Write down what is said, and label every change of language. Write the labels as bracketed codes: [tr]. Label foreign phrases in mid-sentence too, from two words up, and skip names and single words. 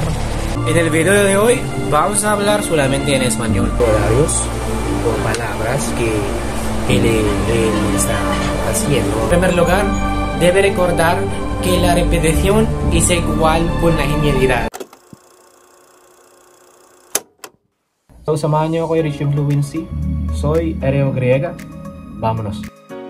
[es] En el video de hoy vamos a hablar solamente en español. Horarios o palabras que él está haciendo. En primer lugar, debe recordar que la repetición es igual con la genialidad. [tl] So samahan niyo ako i-reach yung fluency. [es] Soy Ereo Griega. Vámonos.